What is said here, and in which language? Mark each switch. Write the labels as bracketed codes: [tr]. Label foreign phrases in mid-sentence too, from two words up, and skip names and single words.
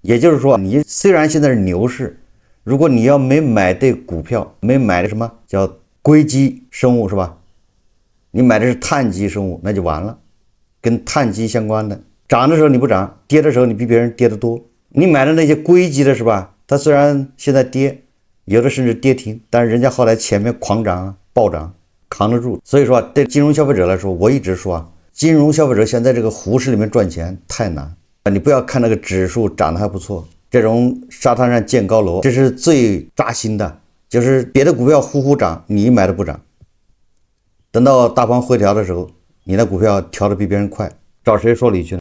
[zh] 也就是說，你雖然現在是牛市，如果你要沒買對股票，沒買的什麼叫硅基生物是吧？你買的是碳基生物，那就完了。跟碳基相關的，漲的時候你不漲，跌的時候你比別人跌得多。你買的那些硅基的是吧？它雖然現在跌，有的甚至跌停，但是人家後來前面狂漲暴漲，扛得住。所以說對金融消費者來說，我一直說啊，金融消費者現在這個胡市裡面賺錢太難。你不要看那個指數漲得還不錯，這種沙灘上建高樓，這是最扎心的，就是別的股票呼呼漲，你買的不漲，等到大盤回調的時候，你的股票調得比別人快，找誰說理去呢？